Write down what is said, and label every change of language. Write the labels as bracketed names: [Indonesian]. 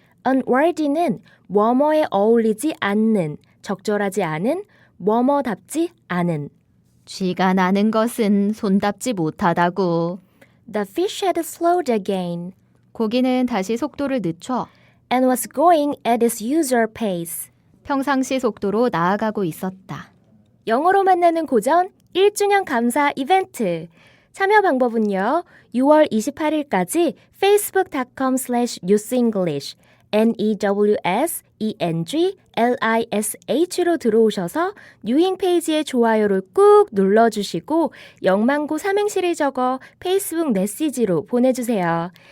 [Korean] Unworthy는 뭐뭐에 어울리지 않는, 적절하지 않은, 뭐뭐답지 않은. 쥐가 나는 것은 손답지 못하다고. [English] The fish had slowed again [Korean] 고기는 다시 속도를 늦춰 [English] and was going at its usual pace. [Korean] 평상시 속도로 나아가고 있었다. 영어로 만나는 고전 1주년 감사 이벤트. 참여 방법은요. 6월 28일까지 facebook.com/newsenglish NEWSENGLISH로 들어오셔서 뉴잉 페이지에 좋아요를 꾹 눌러주시고 영망고 삼행시를 적어 페이스북 메시지로 보내주세요.